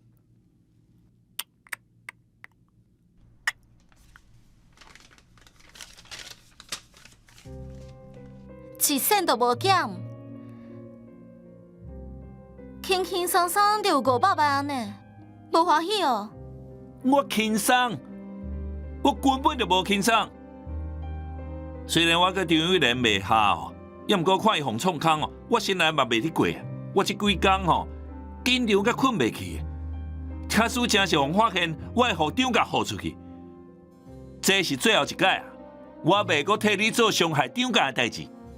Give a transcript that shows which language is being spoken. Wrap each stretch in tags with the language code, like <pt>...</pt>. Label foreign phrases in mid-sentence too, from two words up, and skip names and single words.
<nan>一仙都无减，轻轻松松就有500万呢，无欢喜哦。我轻松，我根本就无轻松。虽然我个张玉莲袂好，也毋过看伊互创空哦，我心内嘛袂得过。我这几工吼，紧张甲困袂去。假使真是互发现，我会互张家付出去。这是最后一届啊！我袂阁替你做伤害张家的代志。</nan>